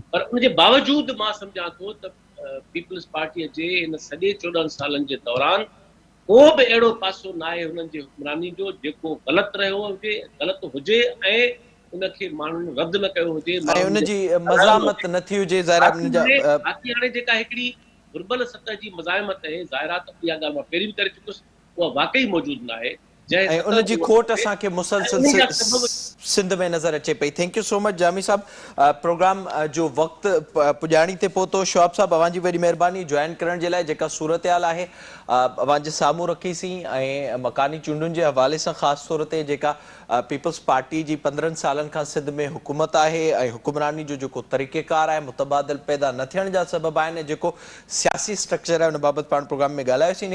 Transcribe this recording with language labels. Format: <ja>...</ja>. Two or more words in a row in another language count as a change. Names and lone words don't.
<sd>पर उनजे बावजूदि मां सम्झां थो त पीपल्स पार्टीअ जे इन सॼे 14 सालनि जे दौरान को बि अहिड़ो पासो न आहे हुननि जे हुक्मरानी जो जेको ग़लति रहियो हुजे, ग़लति हुजे ऐं उनखे माण्हुनि रद्द न कयो हुजे, ऐं माण्हुनि उनजी मज़ामत न थी हुजे ज़ाहिर बाक़ी हाणे जेका हिकिड़ी घुर्बल सतह जी मज़ाहिमत आहे, ज़ाहिरात, इहा ॻाल्हि मां पहिरीं बि करे चुकुसि, उहा वाक़ई मौजूदु न आहे। ऐं उनजी खोट असांखे मुसलसल सिंध में नज़र अचे पई।</sd> <en>thank you so much</en> <sd>जामी साहब। प्रोग्राम जो वक़्तु पुॼाणी ते पहुतो। शोआब साहब, अवांजी वॾी महिरबानी जॉइन करण जे लाइ। जेका सूरत हाल आहे अवांजे साम्हूं रखीसीं ऐं मकानी चूंडुनि जे हवाले सां ख़ासि तौर ते जेका पीपल्स पार्टी जी 15 सालनि खां सिंध में हुकूमत आहे ऐं हुक्मरानी जो जेको तरीक़ेकार आहे, मुतबादिल पैदा न थियण जा सबब आहिनि, जेको सियासी स्ट्रक्चर आहे उन बाबति पाण प्रोग्राम में ॻाल्हायोसीं।</sd>